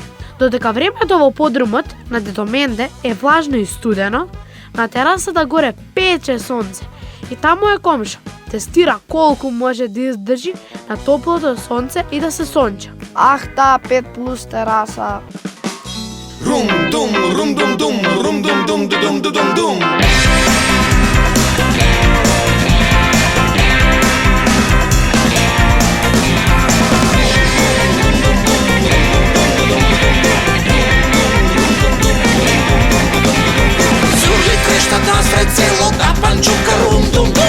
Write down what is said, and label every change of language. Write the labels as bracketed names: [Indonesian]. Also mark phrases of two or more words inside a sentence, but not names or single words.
[Macedonian] Додека времето во подрумот на дедо Менде е влажно и студено, на терасата горе пече сонце и таму е комшо. Тестира колку може да издржи на топлото сонце и да се сонча. Ах, таа 5 плюс тераса. Рум-дум, рум-дум-дум, рум-дум-дум-дум-дум-дум-дум. Зурли трещат насред селото, панчука рум-дум-дум.